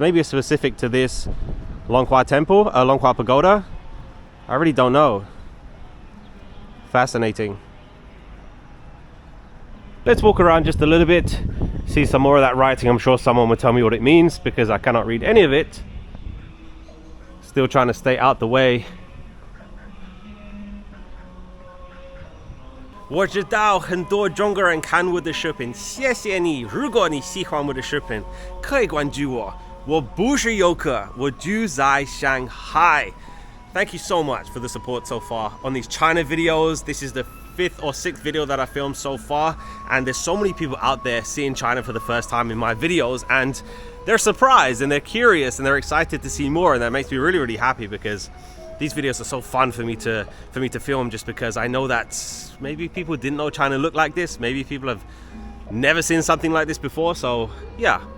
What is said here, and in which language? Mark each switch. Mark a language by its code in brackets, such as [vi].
[en] Maybe it's specific to this Longhua temple, Longhua Pagoda. I really don't know. Fascinating. Let's walk around just a little bit, see some more of that writing. I'm sure someone will tell me what it means because I cannot read any of it. Still trying to stay out the way. [zh] 我知道很多中国人看我的视频，谢谢你。如果你喜欢我的视频，可以关注我。我不是游客，我住在Shanghai. [en] Thank you so much for the support so far on these China videos. This is the 5th or 6th video that I filmed so far, and there's so many people out there seeing China for the first time in my videos, and they're surprised and they're curious and they're excited to see more, and that makes me really, really happy because these videos are so fun for me to film, just because I know that maybe people didn't know China looked like this. Maybe people have never seen something like this before. So yeah,